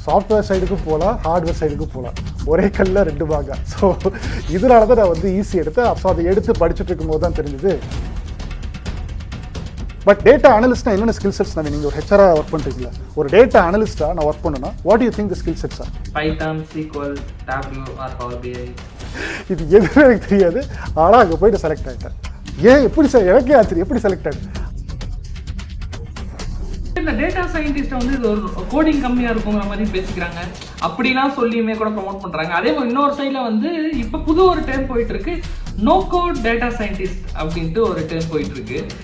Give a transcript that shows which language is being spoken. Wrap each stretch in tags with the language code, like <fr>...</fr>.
<ta>Software சைடுக்கு போகலாம், hardware சைடுக்கு போகலாம், ஒரே கல்லில் ரெண்டு பாகா. ஸோ இதனால தான் நான் வந்து ஈஸி எடுத்தேன். ஸோ அதை எடுத்து படிச்சுட்டு இருக்கும்போது தான் தெரிஞ்சுது. பட் டேட்டா அனலிஸ்ட்னா என்னென்ன ஸ்கில் செட்ஸ்? நீங்கள் ஒரு ஹெச்ஆராக ஒர்க் பண்ணுறீங்களா, ஒரு டேட்டா அனலிஸ்ட்டாக நான் ஒர்க் பண்ணணும்னா</ta> <en>What you think the skill sets are?</en> <ta>Python, SQL, Tableau R Power BI. இது எதுவுமே எனக்கு தெரியாது. ஆனால் அங்கே போய்ட்டு செலக்ட் ஆகிட்டேன். ஏன் எப்படி சார்? எனக்கே ஆச்சரியம், எப்படி செலக்ட் ஆகிட்டேன்? இந்த டேட்டா சயின்டிஸ்ட்டை வந்து இது ஒரு கோடிங் கம்மியாக இருக்குங்கிற மாதிரி பேசிக்கிறாங்க. அப்படிலாம் சொல்லியுமே கூட ப்ரொமோட் பண்ணுறாங்க. அதே மாதிரி இன்னொரு சைடில் வந்து இப்போ புது ஒரு டேர்ம் போயிட்டு இருக்கு, நோ கோட் டேட்டா சயின்டிஸ்ட் அப்படின்ட்டு ஒரு டேர்ம் போயிட்டு இருக்கு.</ta>